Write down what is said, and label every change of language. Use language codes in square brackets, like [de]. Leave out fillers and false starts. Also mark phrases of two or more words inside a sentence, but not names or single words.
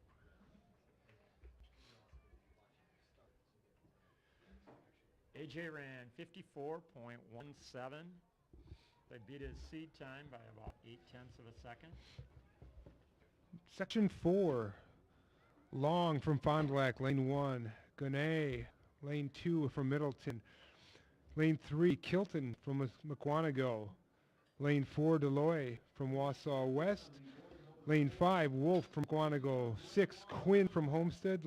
[en] AJ ran 54.17. They beat his seed time by about 0.8 of a second. Section 4, Long from Fond du Lac, lane 1. Gunay, lane 2 from Middleton. Lane 3, Kilton from McWanago. Lane 4, Deloy from Wausau West. Lane 5, Wolf from McWanago. 6, Quinn from Homestead.